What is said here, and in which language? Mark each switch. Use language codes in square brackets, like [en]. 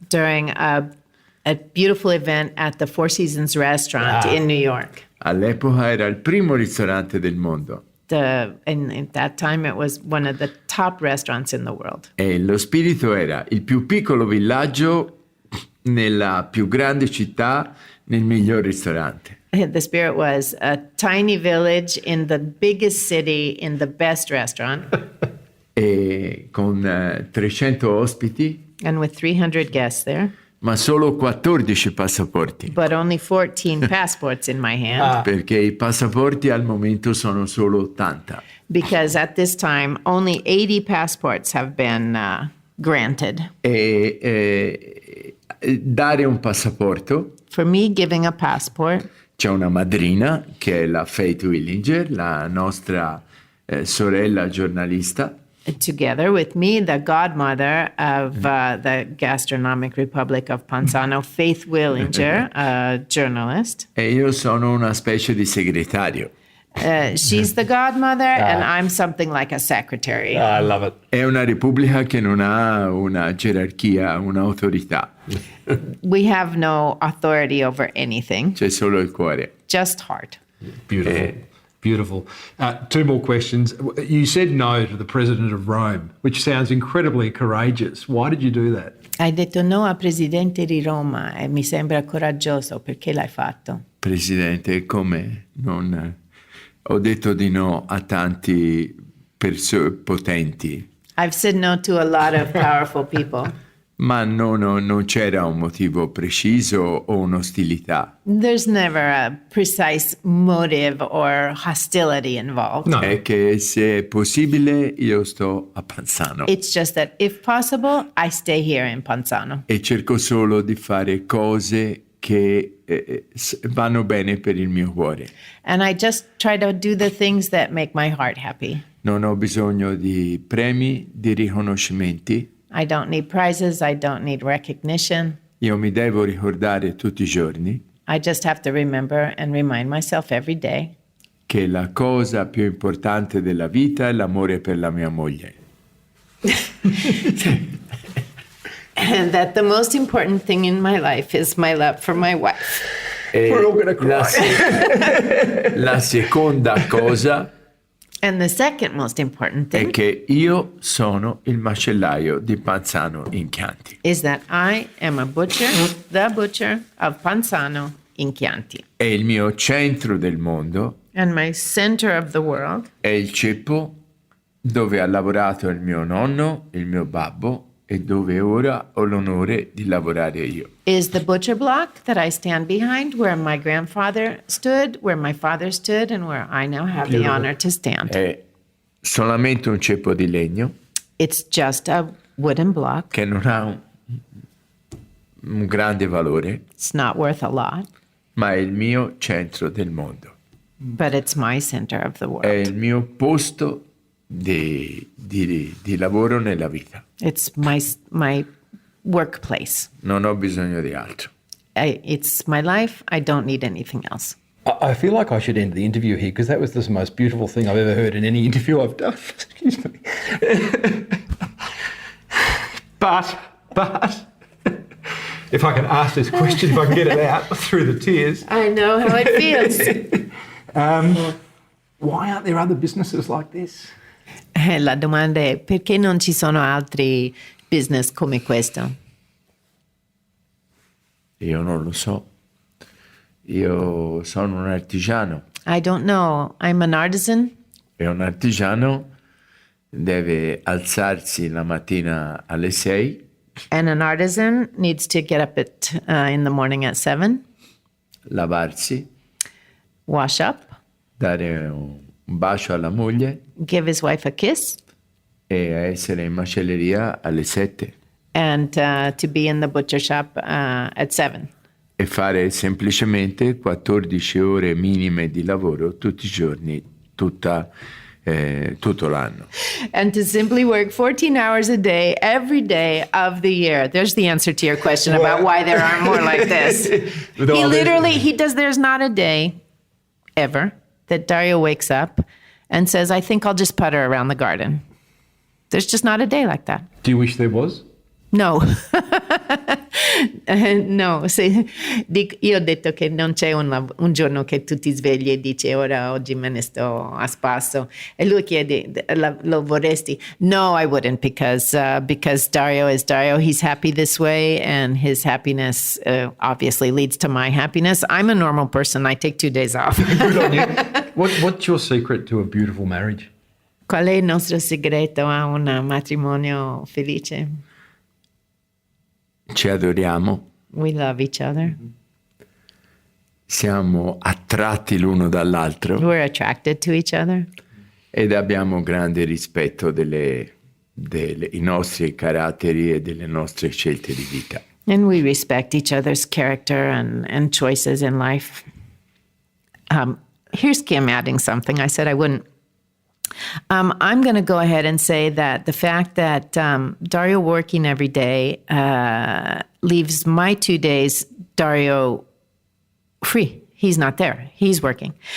[en] During a beautiful event at the Four Seasons restaurant in New York. [it] All'epoca era il primo ristorante del mondo. [en] In that time it was one of the top restaurants in the world. [it] E lo spirito era il più piccolo villaggio nella più grande città nel miglior ristorante. [en] The spirit was a tiny village in the biggest city in the best restaurant. [it] E con 300 ospiti. [en] And with 300 guests there. [it] Ma solo 14 passaporti. [en] But only 14 passports in my hand. [it] Perché i passaporti al momento sono solo 80. [en] Because at this time, only 80 passports have been granted. [it] E dare un passaporto. [en] For me, giving a passport. [it] C'è una madrina che è la Faith Willinger, la nostra sorella giornalista. [en] Together with me, the godmother of the Gastronomic Republic of Panzano, Faith Willinger, a journalist. [it] E io sono una specie di segretario. [en] She's the godmother, and I'm something like a secretary. I love it. [it] È una repubblica che non ha una gerarchia, un'autorità. [en] We have no authority over anything. [it] C'è solo il cuore. [en] Just heart. Beautiful. Beautiful. 2 more questions. You said no to the president of Rome, which sounds incredibly courageous. Why did you do that? [it] Hai detto no al presidente di Roma e mi sembra coraggioso. Perché l'hai fatto? Presidente, come non... Ho detto di no a tanti potenti. [en] I've said no to a lot of powerful people. [it] Ma non c'era un motivo preciso o un'ostilità. [en] There's never a precise motive or hostility involved. [it] No. È che se è possibile io sto a Panzano. [en] It's just that if possible, I stay here in Panzano. [it] E cerco solo di fare cose che vanno bene per il mio cuore. [en] And I just try to do the things that make my heart happy. [it] Non ho bisogno di premi, di riconoscimenti. [en] I don't need prizes. I don't need recognition. [it] Io mi devo ricordare tutti i giorni [en] I just have to remember and remind myself every day [it] che la cosa più importante della vita è l'amore per la mia moglie. [en] and that the most important thing in my life is my love for my wife. [it] E la seconda cosa [en] And the second most important [it] è [en] thing [it] che io sono il macellaio di Panzano in Chianti. [en] is that I am a butcher, the butcher of Panzano in Chianti. [it] E il mio centro del mondo [en] And my center of the world [it] è il ceppo dove ha lavorato il mio nonno, il mio babbo e dove ora ho l'onore di lavorare io. [en] is the butcher block that I stand behind, where my grandfather stood, where my father stood, and where I now have the honor to stand. [it] È solamente un ceppo di legno [en] It's just a wooden block. [it] che non ha un grande valore, [en] It's not worth a lot, [it] ma è il mio centro del mondo. [en] but it's my center of the [it] È [en] world. [it] il mio posto di lavoro nella vita. [en] It's my workplace. [it] Non ho bisogno di altro. [en] It's my life. I don't need anything else. I feel like I should end the interview here because that was the most beautiful thing I've ever heard in any interview I've done. Excuse me. But, if I can ask this question, if I can get it out through the tears, I know how it feels. why aren't there other businesses like this? [it] La domanda è perché non ci sono altri business come questo? Io non lo so. Io sono un artigiano [en] I don't know. I'm an artisan, [it] e un artigiano deve alzarsi la mattina alle 6, [en] and an artisan needs to get up in the morning at 7, [it] lavarsi, [en] wash up, [it] dare un bacio alla moglie [en] give his wife a kiss, [it] e essere in macelleria alle 7 [en] and to be in the butcher shop at 7. [it] e fare semplicemente 14 ore minime di lavoro tutti i giorni, tutto l'anno. [en] And to simply work 14 hours a day, every day of the year. There's the answer to your question about why there aren't more like this. There's not a day ever that Dario wakes up and says, I think I'll just putter around the garden. There's just not a day like that. Do you wish there was? No. [it] No, io ho detto che non c'è un giorno che tu ti svegli e dici oggi me ne sto a spasso, e lui chiede lo vorresti? [en] No, I wouldn't, because Dario is Dario. He's happy this way, and his happiness obviously leads to my happiness. I'm a normal person. I take 2 days off. Good on you. What's your secret to a beautiful marriage? [it] Qual è il nostro segreto a un matrimonio felice? Ci adoriamo, [en] We love each other. [it] siamo attratti l'uno dall'altro [en] We're attracted to each other. [it] ed abbiamo grande rispetto dei nostri caratteri e delle nostre scelte di vita. [en] And we respect each other's character and choices in life. Here's Kim adding something. I said I wouldn't. I'm going to go ahead and say that the fact that Dario working every day leaves my 2 days, Dario, free. He's not there. He's working.